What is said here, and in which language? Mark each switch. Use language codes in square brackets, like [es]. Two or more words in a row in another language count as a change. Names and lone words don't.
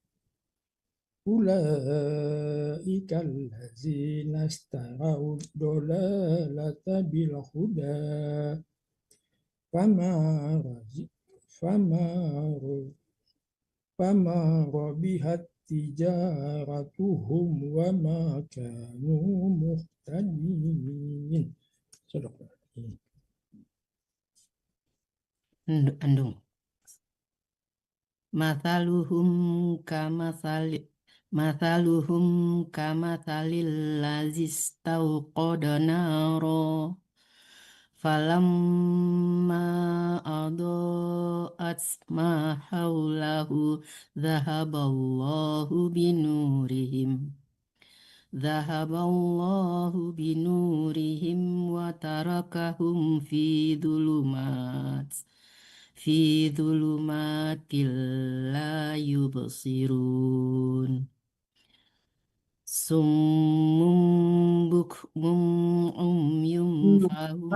[ar] أولئك الذين اشتروا الضلالة بالهدى فما ربحت تجارتهم وما كانوا مهتدين. Andung. مثلهم كمثل الذي استوقد نارا فلما أضاءت ما حوله ذهب الله بنورهم وتركهم في ظلمات لا يبصرون صم بكم عمي فهم